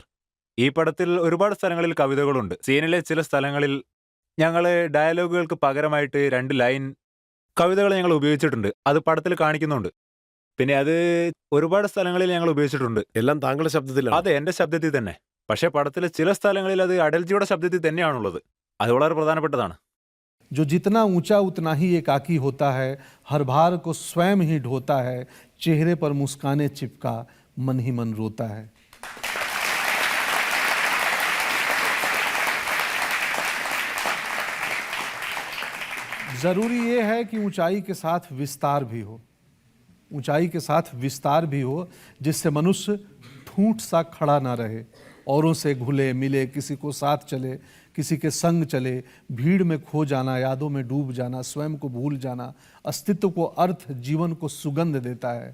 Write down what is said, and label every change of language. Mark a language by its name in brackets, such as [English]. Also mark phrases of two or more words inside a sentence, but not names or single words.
[Malayalam] ഈ പടത്തിൽ ഒരുപാട് സ്ഥലങ്ങളിൽ കവിതകളുണ്ട്. സീനിലെ ചില സ്ഥലങ്ങളിൽ ഞങ്ങൾ ഡയലോഗുകൾക്ക് പകരമായിട്ട് 2 ലൈൻ കവിതകൾ ഞങ്ങൾ ഉപയോഗിച്ചിട്ടുണ്ട്. അത് പടത്തിൽ കാണിക്കുന്നുണ്ട്. പിന്നെ അത് ഒരുപാട് സ്ഥലങ്ങളിൽ ഞങ്ങൾ ഉപയോഗിച്ചിട്ടുണ്ട്. എല്ലാം താങ്കളുടെ ശബ്ദത്തിലാണ്? അതെ, എന്റെ ശബ്ദത്തിൽ തന്നെ. പക്ഷേ പടത്തിലെ ചില സ്ഥലങ്ങളിൽ അത് അടൽജിയുടെ ശബ്ദത്തിൽ തന്നെയാണുള്ളത്. അത് വളരെ പ്രധാനപ്പെട്ടതാണ്. [Hindi] जो जितना ऊंचा उतना ही एकाकी होता है, हर भार को स्वयं ही ढोता है, चेहरे पर मुस्काने चिपका मन ही मन रोता है. जरूरी ये है कि ऊंचाई के साथ विस्तार भी हो, ऊंचाई के साथ विस्तार भी हो, जिससे मनुष्य ठूंठ सा खड़ा ना रहे, औरों से घुले मिले, किसी को साथ चले, किसी के संग चले, भीड़ में खो जाना, यादों में डूब जाना, स्वयं को भूल जाना, अस्तित्व को अर्थ, जीवन को सुगंध देता है.